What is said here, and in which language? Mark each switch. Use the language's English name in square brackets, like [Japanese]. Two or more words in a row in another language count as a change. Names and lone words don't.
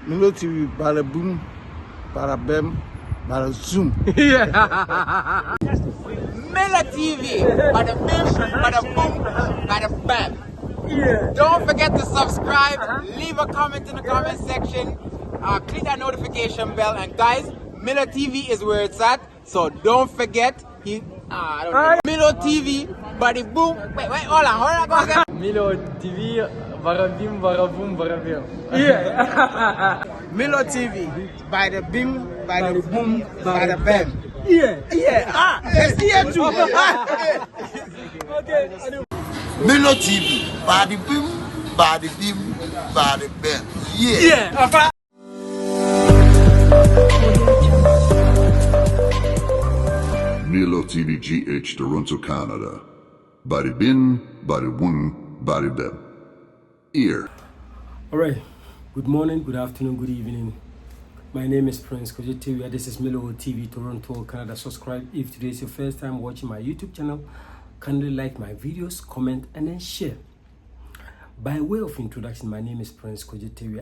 [English] MILO TV, bada boom, bada bam, bada zoom. MILO TV, bada bim, bada boom, bada bam. Don't forget to subscribe, leave a comment in the comment section, click that notification bell, and guys, MILO TV is where it's at, so don't forget. MILO TV, bada boom. Wait, hold on, go again. MILO TV, varabim, varabum, varabim. MILO TV, bada bim, bada boom, bada bam. Let's hear too. MILO TV, bada bim, bada bam. MILO TV GH, Toronto, Canada. Bada bin, bada boom, bada bam. Alright, good morning, good afternoon, good evening. My name is Prince Kojetewi. This is MILO TV, Toronto, Canada. Subscribe if today is your first time watching my YouTube channel. Kindly like my videos, comment, and then share. By way of introduction, my name is Prince Kojetewi.